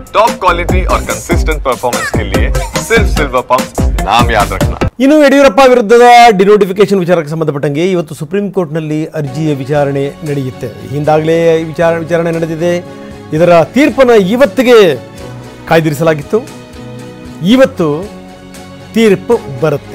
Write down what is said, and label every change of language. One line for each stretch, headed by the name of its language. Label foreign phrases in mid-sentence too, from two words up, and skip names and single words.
English: top quality
Hindi: और
English: consistent performance
Hindi: के लिए सिर्फ सिल्वर पंप नाम याद रखना।
Kannada: ಇನ್ನು ಯಡಿಯೂರಪ್ಪ ವಿರುದ್ಧದ ಡಿನೋಟಿಫಿಕೇಶನ್ ವಿಚಾರಕ್ಕೆ ಸಂಬಂಧಪಟ್ಟಂಗೆ ಇವತ್ತು ಸುಪ್ರೀಂ ಕೋರ್ಟ್ನಲ್ಲಿ ಅರ್ಜಿಯ ವಿಚಾರಣೆ ನಡೆಯುತ್ತೆ. ಹಿಂದಾಗಲೇ ವಿಚಾರಣೆ ನಡೆದಿದೆ. ಇದರ ತೀರ್ಪನ್ನು ಇವತ್ತಿಗೆ ಕಾಯ್ದಿರಿಸಲಾಗಿತ್ತು. ಇವತ್ತು ತೀರ್ಪು ಬರುತ್ತೆ.